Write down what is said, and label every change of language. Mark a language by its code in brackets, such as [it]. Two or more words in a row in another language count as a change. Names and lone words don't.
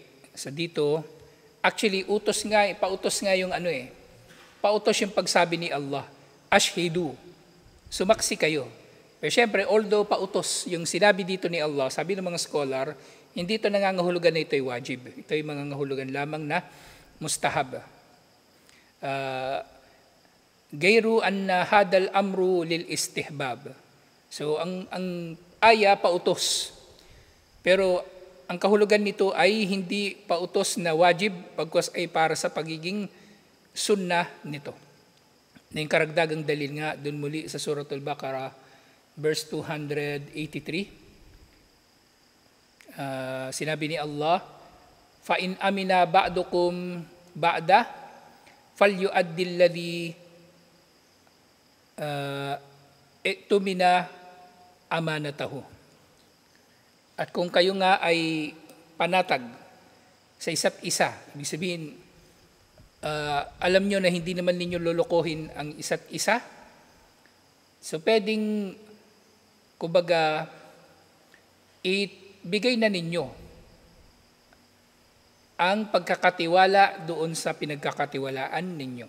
[tl] So dito, actually pautos nga yung pautos yung pagsabi ni Allah, ashhidu, sumaksi kayo. Pero syempre, although pautos yung sinabi dito ni Allah, sabi ng mga scholar, hindi ito nangangahulugan na ito ay wajib. Ito ay mangangahulugan lamang na mustahab. [ar] غير أن هذا الأمر للاستحباب. [tl] So ang aya pautos. Pero ang kahulugan nito ay hindi pautos na wajib, pagkos ay para sa pagiging sunnah nito. Na yung karagdagang dalil nga dun muli sa Suratul Baqarah verse 283. Sinabi ni Allah, [ar] فإن أمن بعضكم بعضا فليؤد الذي اؤتمن أمانته. [tl] At kung kayo nga ay panatag sa isa't isa, ibig sabihin, alam nyo na hindi naman ninyo lolokohin ang isa't isa, so pwedeng, kumbaga, ibigay na ninyo ang pagkakatiwala doon sa pinagkakatiwalaan ninyo.